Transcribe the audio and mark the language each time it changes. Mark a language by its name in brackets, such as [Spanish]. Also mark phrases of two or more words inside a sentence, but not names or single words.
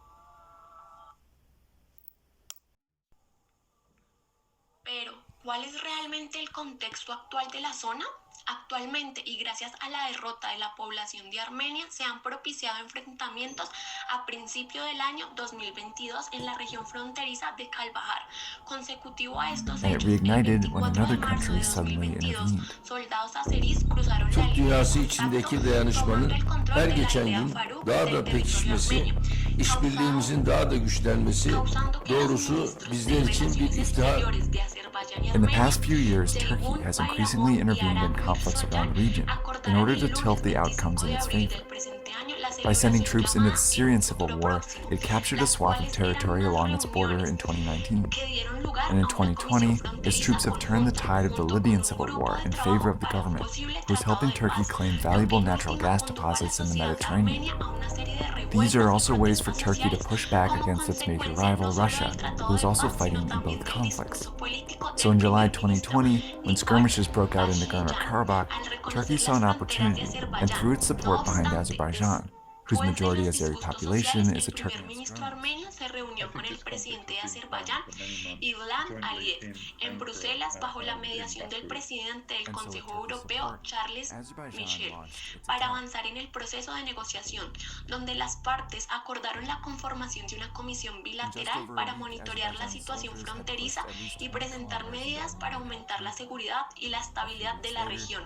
[Spanish] Pero, ¿cuál es realmente el contexto actual de la zona? Actualmente, y gracias a la derrota de la población de Armenia, se han propiciado enfrentamientos a principio del año 2022 en la región fronteriza de Kalbahar. Consecutivo a estos [English] And it [Spanish] hechos, el [English] reignited when [Spanish] 24 de [English] another [Spanish] marzo [English] country [Spanish] de [English] suddenly [Spanish] 2022, [English] intervened. [Spanish] soldados azeríes cruzaron la [Turkish] Türk [Spanish] línea de [Turkish] dünyası [Spanish] contacto, [Turkish] içindeki dayanışmanın [Spanish] tomando el control [Turkish] her [Spanish] de la [Turkish] geçen [Spanish] aldea [Turkish] gün Faruk daha [Spanish] del [Turkish] da [Spanish] territorio [Turkish] pekişmesi, [Spanish] armenio, [Turkish] işbirliğimizin daha da güçlenmesi [Spanish] causando que los [Turkish] doğrusu [Spanish] ministros [Turkish] bizler [Spanish] de [Turkish] için bir [Spanish] Relaciones [Turkish] iftihar. [Spanish] Exteriores de Azerbaiyán y [English] In the [Spanish] Armenia, [English] past few years, Turkey Ceyhun has increasingly intervened in conflicts around the region in order to tilt the outcomes in its favor. By sending troops into the Syrian civil war, it captured a swath of territory along its border in 2019. And in 2020, its troops have turned the tide of the Libyan civil war in favor of the government, who is helping Turkey claim valuable natural gas deposits in the Mediterranean. These are also ways for Turkey to push back against its major rival, Russia, who is also fighting in both conflicts. So in July 2020, when skirmishes broke out in Nagorno-Karabakh, Turkey saw an opportunity and threw its support behind Azerbaijan, whose majority Azeri population is a Turkic. [Spanish] El ministro armenio se reunió con el presidente de Azerbaiyán, Ilham Aliyev, en Bruselas bajo la mediación del presidente del Consejo Europeo, Charles Michel, para avanzar en el proceso de negociación, donde las partes acordaron la conformación de una comisión bilateral para monitorear la situación fronteriza y presentar medidas para aumentar la seguridad y la estabilidad de la región.